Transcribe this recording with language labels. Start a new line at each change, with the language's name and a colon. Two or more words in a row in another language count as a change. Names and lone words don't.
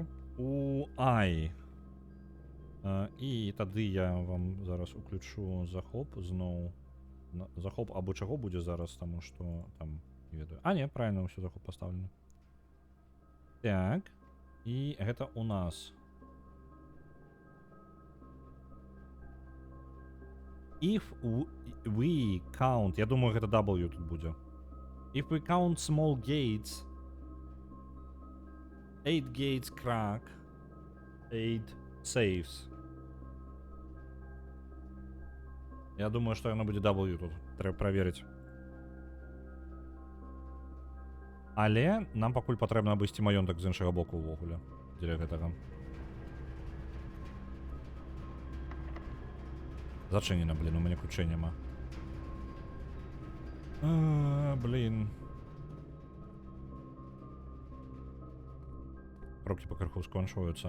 Belarusian: У I. І тады я вам зараз уключу захоп зноў. Захоп або чаго будзе зараз, таму што там не ведаю. Не, правильно, ўсё захоп пастаўлена. Так. І гэта у нас.
English: If we count,
Belarusian: я думаю, гэта W тут будзе.
English: If we count small gates, 8 gates crack, 8 saves.
Russian: Я думаю, что оно будет W тут. Треба проверить.
Belarusian: Але нам пакуль патрэбна абысці маёнтак з іншага боку ўвогуле. Дзеля гэтага. Зачынена, блін, у мяне ключэй няма. Блін. Рукі пакрыху скончваюцца.